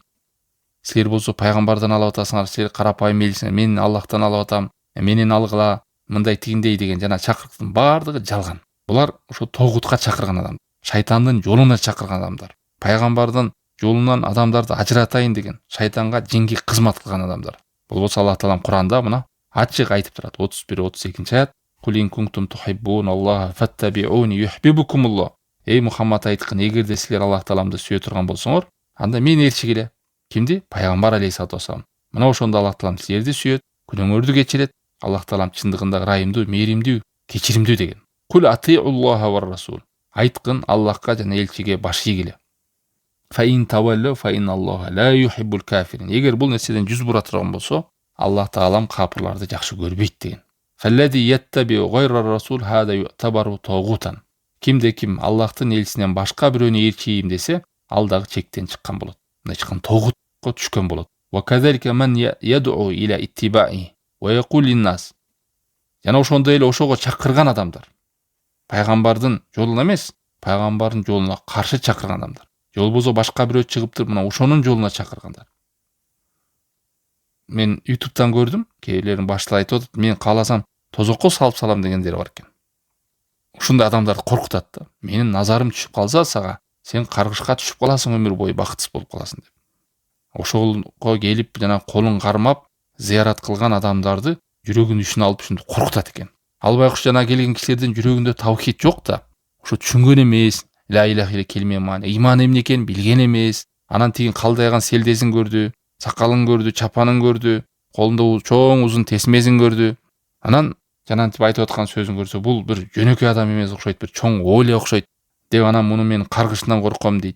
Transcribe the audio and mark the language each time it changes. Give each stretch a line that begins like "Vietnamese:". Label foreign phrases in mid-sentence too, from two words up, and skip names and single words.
Kyrgyz: Силер болсо пайгамбардан алып атасыңар, силер карапайым элчисиңер, мен Аллахтан алып атам, менен алгыла, мындай тигиндей деген жана чакырыктын баардыгы жалган. Булар ошо тогутка чакырган адам, шайтандын жолуна чакырган адамдар. Пайгамбардын жолунан адамдарды ажыратайын деген, шайтанга жинги кызмат кылган адамдар. Болбосо Аллах Таалам Куранда мына ачык айтып турат.
Arabic: 31-32 аят. قل إن كنتم تحبون الله فاتبعوني يحببكم الله.
Kyrgyz: Эй Мухаммад айткын, эгерде силер Аллах Тааламды сүйө турган болсоңор, анда мени ээрчигиле. Кимди? Пайгамбар
Arabic: عليه الصلاة والسلام.
Kyrgyz: Мына ошондо Аллах Таалам силерди сүйөт, күнөөңөрдү кечирет. Аллах Таалам чындыгында ырайымдуу, мээримдүү, кечиримдүү деген.
Arabic: قل أطيعوا الله والرسول.
Kyrgyz: Айткын Аллахка жана элчиге баш ийгиле.
Arabic: فإن تولوا فإن الله لا يحب الكافرين.
Kyrgyz: Эгер бул нерседен жүз бура турган болсо, Аллах Таалам капырларды жакшы көрбөйт деген.
Arabic: فالذي يتبع غير الرسول هذا يعتبر طاغوتا.
Kyrgyz: Кимде ким Аллахтын элчисинен башка бирөөнү ээрчийим десе, ал дагы чектен чыккан болот. Мындай чыккан тогутко түшкөн болот.
Arabic: وكذلك من يدعو إلى اتباعه ويقول للناس.
Kyrgyz: Жана ошондой эле ошого чакырган адамдар. Пайгамбардын жолуна эмес, пайгамбардын жолуна каршы чакырган адамдар. Же болбосо башка бирөө чыгып туруп мына ошонун жолуна чакыргандар. Мен YouTube'дан көрдүм, кээрлерин башталып айтып атат, мен кааласам тозокко салып салам дегендер бар экен. Ушундай адамдарды коркутат да. Менин назарым түшүп калса сага, сен каргышка түшүп каласың, өмүр бою бакытсыз болуп каласың деп. Ошого келип жана колун кармап, зыярат кылган адамдарды жүрөгүнүн ишин алып ушинтип коркутат экен. Ал байкуш жана келген кишилердин жүрөгүндө тавхид жок да. Ошо түшүнгөн эмес,
Arabic: لا إله إلا
Kyrgyz: келме маани, иман эмне экенин билген эмес. Анан тигин калдайган селдесин көрдү, сакалын көрдү, чапанын көрдү, колунда чоң узун тесмесин көрдү. Анан жанантип айтып аткан сөзүн көрсө, бул бир жөнөкөй адам эмес окшойт, бир чоң ооле окшойт деп анан муну мен каргышынан корком дейт.